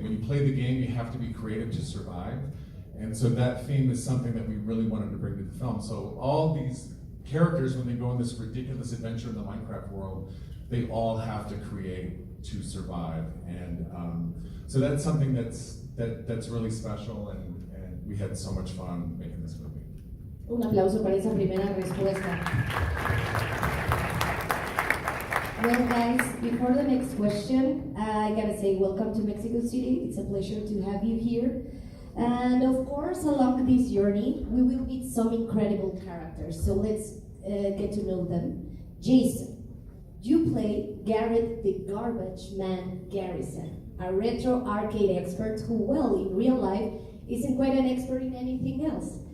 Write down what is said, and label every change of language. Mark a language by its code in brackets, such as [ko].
[en] When you play the game, you have to be creative to survive. And so that theme is something that we really wanted to bring to the film. So all these characters, when they go on this ridiculous adventure in the Minecraft world, they all have to create to survive. And so that's something that's really special, and we had so much fun making this movie. [es] Un aplauso para esa primera respuesta. [en] Well, guys, before the next question, I gotta say welcome to Mexico City. It's a pleasure to have you here. And of course, along this journey, we will meet some incredible characters. So let's get to know them. Jason, you play Garrett the Garbage Man Garrison, a retro arcade expert who, well, in real life, isn't quite an expert in anything else.